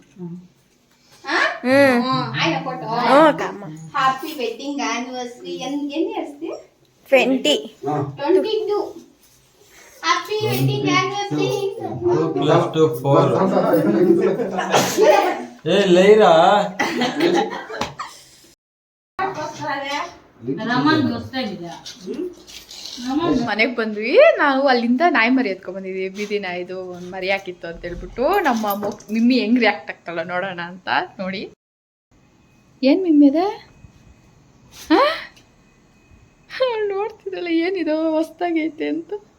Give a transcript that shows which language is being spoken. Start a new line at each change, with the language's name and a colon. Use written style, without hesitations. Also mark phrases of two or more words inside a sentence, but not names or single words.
English: ఆయన photo happy wedding anniversary ఎన్ని ఇయర్స్ 20 22 happy wedding anniversary
Telugu: 2+4 ఏ లేరా
Kannada: ರಮನ್ ಗೊತ್ತಾಗಿದೆ ಮನೆಗೆ ಬಂದ್ವಿ ನಾವು ಅಲ್ಲಿಂದ ನಾಯಿ ಮರಿ ಎತ್ಕೊಂಡ್ ಬಂದಿದ್ವಿ ಬೀದಿ ನಾಯಿದು ಒಂದು ಮರಿ ಹಾಕಿತ್ತು ಅಂತ ಹೇಳ್ಬಿಟ್ಟು ನಮ್ಮ ಮಿಮ್ಮಿ ಹೆಂಗ್ ರಿಯಾಕ್ಟ್ ಆಗ್ತಾಳ ನೋಡೋಣ ಅಂತ ನೋಡಿ ಏನ್ ಮಿಮ್ಮಿ ಅದ ನೋಡ್ತಿದ್ದಲ್ಲ ಏನಿದು ಹೊಸ್ದಾಗೈತೆ ಅಂತ